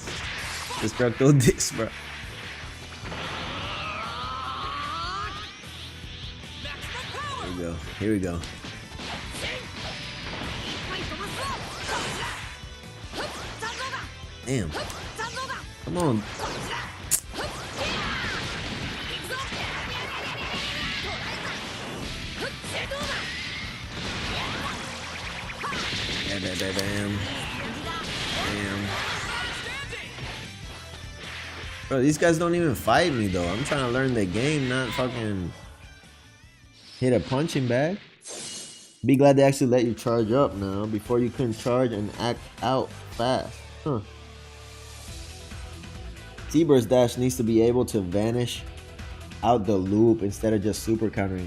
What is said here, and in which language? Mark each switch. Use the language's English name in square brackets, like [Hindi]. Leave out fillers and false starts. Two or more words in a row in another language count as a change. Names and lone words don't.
[English] Destructo Dix, bro. Here we go. Here we go. Damn. Come on. Bam, bam, bam, bam. Bam. Bro, these guys don't even fight me though. I'm trying to learn the game, not fucking hit a punching bag. Be glad they actually let you charge up now. Before you couldn't charge and act out fast. Huh. T-Burst Dash needs to be able to vanish out the loop instead of just super countering.